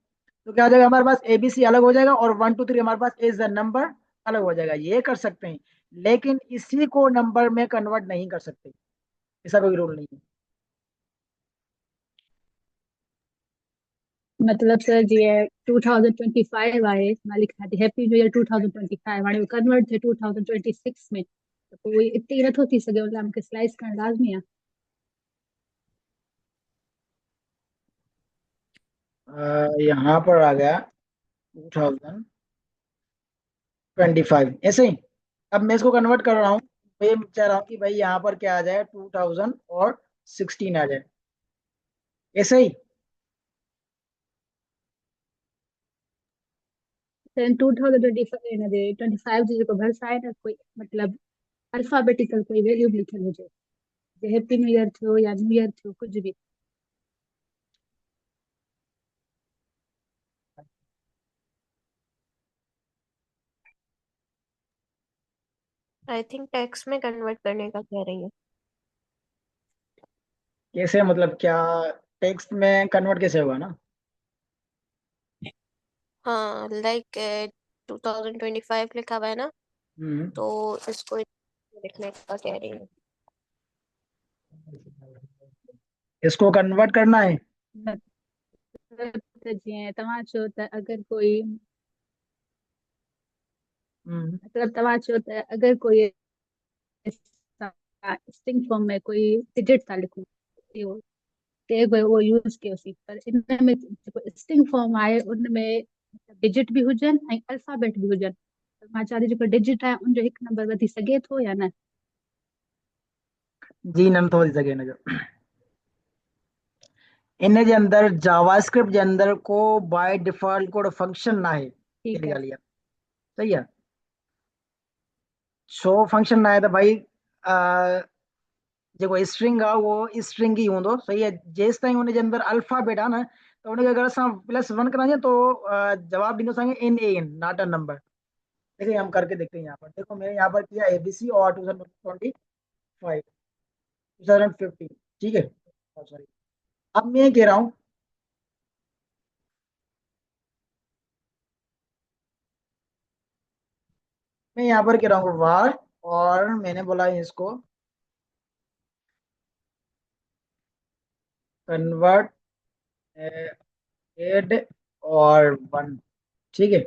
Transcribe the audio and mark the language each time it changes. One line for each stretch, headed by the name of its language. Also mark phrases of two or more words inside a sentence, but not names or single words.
Hindi: तो क्या हो जाएगा, हमारे पास ABC अलग हो जाएगा, और 1 2 3 हमारे पास
English: is the number
Hindi: अलग हो जाएगा। ये कर सकते हैं, लेकिन इसी को नंबर में कन्वर्ट नहीं कर सकते, ऐसा कोई रूल नहीं है।
Sindhi: मतलब सर जीअं 2025 आहे, मां लिखां थी
English: happy new year
Sindhi: 2025, हाणे कन्वर्ट थिए 2026 में, त पोइ इते ई नथो थी सघे, उन लाइ मूंखे स्लाइस करणु लाज़मी आहे।
Hindi: यहाँ पर आ गया 2025 ऐसे ही। अब मैं इसको कन्वर्ट कर रहा हूँ, मैं चाह रहा हूँ कि भाई यहाँ पर क्या आ जाए 2016 आ जाए, ऐसे ही।
Sindhi: 2025 जेको भरिसा आहे न कोई मतलब अल्फाबेटिकल कोई वैल्यू बि लिखियल हुजे, जे
English: happy new year
Sindhi: थियो या
English: new year
Sindhi: थियो
Hindi: कुछ भी।
English: I think
Hindi: टेक्स्ट में कन्वर्ट करने का कह रही है। कैसे मतलब क्या? टेक्स्ट में कन्वर्ट कैसे होगा ना? हाँ लाइक 2025 लिखा हुआ है ना, हम्म। तो इसको लिखने का कह रही है। इसको कन्वर्ट करना है।
Sindhi: मतलब त जीअं तव्हां चओ त अगरि कोई हम्म। मतलब तव्हां चओ त अगरि कोई
English: string form
Sindhi: में कोई डिजिट था लिखूं, इहो ते वो यूज़ कयोसीं, पर इन में जेको
English: string form
Sindhi: आहे उनमें डिजिट बि हुजनि ऐं अल्फाबेट बि हुजनि, त मां चवां थी जेको डिजिट आहे उनजो हिकु नंबर वधी सघे थो या न। जी न नथो वधी सघे हिनजो। इन जे अंदरि जावास्क्रिप्ट जे अंदरि को
English: by default code function
Sindhi: ना आहे, ठीकु कहिड़ी आहे। ॻाल्हि आहे। सही आहे। छो फंक्शन ना आहे त भाई जेको स्ट्रिंग आहे उहो स्ट्रिंग ई हूंदो। सही आहे। जेसि ताईं हुनजे अंदरि अल्फाबेट आहे न, त हुनखे अगरि असां +1
Hindi: कराएंगे तो
Sindhi: जवाब ॾींदो असांखे NaN,
English: not a number.
Hindi: देखिए हम करके देखते हैं। यहाँ पर देखो, मैंने यहाँ पर किया ABC और 2025 2015, ठीक है। सॉरी, अब मैं ये कह रहा हूँ, मैं यहाँ पर कह रहा हूँ वार, और मैंने बोला इसको कन्वर्ट एड और 1, ठीक है।